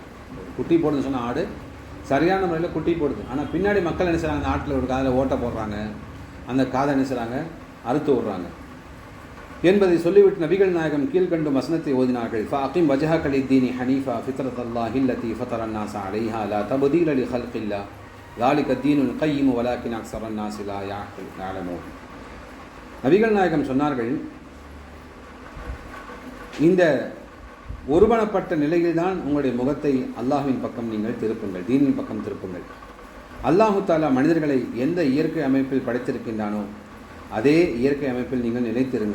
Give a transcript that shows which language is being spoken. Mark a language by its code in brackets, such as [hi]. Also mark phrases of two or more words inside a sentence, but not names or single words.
[ta] குட்டி போடுதுன்னு சொன்ன ஆடு சரியான முறையில் குட்டி போடுது, ஆனால் பின்னாடி மக்கள் என்ன செய்கிறாங்க, அந்த ஆட்டில் ஒரு காதில் ஓட்டை போடுறாங்க, அந்த காதை என்ன செய்கிறாங்க, அறுத்து விடுறாங்க என்பதை சொல்லிவிட்டு நபிகள் நாயகம் கீழ்கண்டும் வசனத்தை ஓதினார்கள். [ar] فأقم وجهك للدين حنيفا فطرت الله التي فطر الناس عليها لا تبديل لخلق الله ذلك الدين القيم ولكن اكثر الناس لا يعلمون. [ta] நபிகள் நாயகம் சொன்னார்கள், இந்த ஒருமனப்பட்ட நிலையில்தான் உங்களுடைய முகத்தை அல்லாஹ்வின் பக்கம் நீங்கள் திருப்புங்கள், தீனின் பக்கம் திருப்புங்கள். அல்லாஹு தாலா மனிதர்களை எந்த இயற்கை அமைப்பில் படைத்திருக்கின்றானோ அதே இயற்கை அமைப்பில் நீங்கள் நிலைத்திருங்கள்.